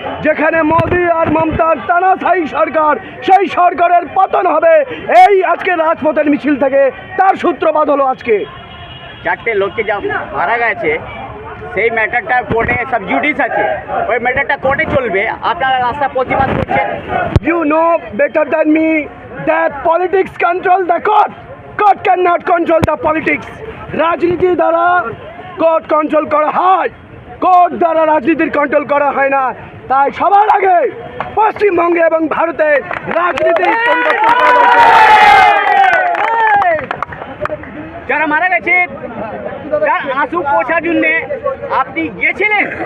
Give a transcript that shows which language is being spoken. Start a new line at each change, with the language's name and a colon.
Bangla: যেখানে মোদি আর মমতার তানাশাহী সরকার, সেই সরকারের পতন হবে এই আজকে রাজপথের মিছিল থেকে, তার সূত্রপাত হলো আজকে। চারটে লোককে যা মারা গেছে সেই ম্যাটারটা কোর্টে সাবজুডিস আছে, ওই ম্যাটারটা কোর্টে চলবে, আপনারা রাস্তা প্রতিবাদ করছেন।
English: You know better than me that politics control the court. Court cannot control the politics.
Bangla: রাজনীতি দ্বারা কোর্ট কন্ট্রোল করা হয়, কোর্ট দ্বারা রাজনীতির কন্ট্রোল করা হয় না। তাই সবার আগে পশ্চিমবঙ্গে এবং ভারতে রাজনীতি পরিবর্তন করা দরকার। যারা মারা গেছে তার আঁসু পোছার জন্য আপনি গিয়েছিলেন?